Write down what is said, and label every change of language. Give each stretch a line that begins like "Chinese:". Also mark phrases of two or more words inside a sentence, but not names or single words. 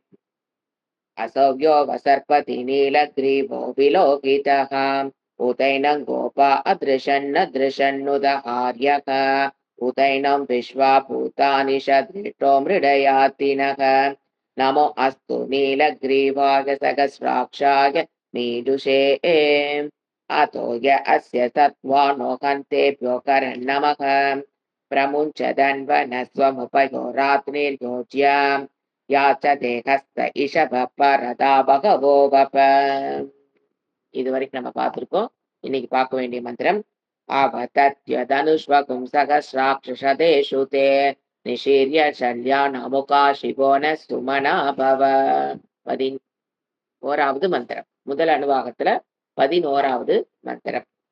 Sanskrit: असौ यो वसर्पति नीलग्रीवो विलोकितः उतैनं गोपा अदृशन्नदृशन्नुदहार्यक उतैनं विश्वा भूतानि सदृष्टो मृडयातिनः नमो अस्तु नीलग्रीवाय सहस्राक्षाय मीदुषे अतो य अस्य सत्त्वानो हन्तेभ्यो करन्नमः प्रमुञ्च धन्वनस्वमुपयो रात्रिर्योज्य याचते हस्त इषभ परदा भगवो वप।
Tamil: இது வரைக்கும் நம்ம பார்த்திருக்கோம். இன்னைக்கு பார்க்க வேண்டிய மந்திரம்
Sanskrit: अवतत्य धनुष्वगुम् सहस्राक्षतेषु ते निशीर्य शल्यानमुखा शिवोन सुमना भव.
Tamil: 11வது மந்திரம். முதல் அணுவாகத்துல 11வது மந்திரம்.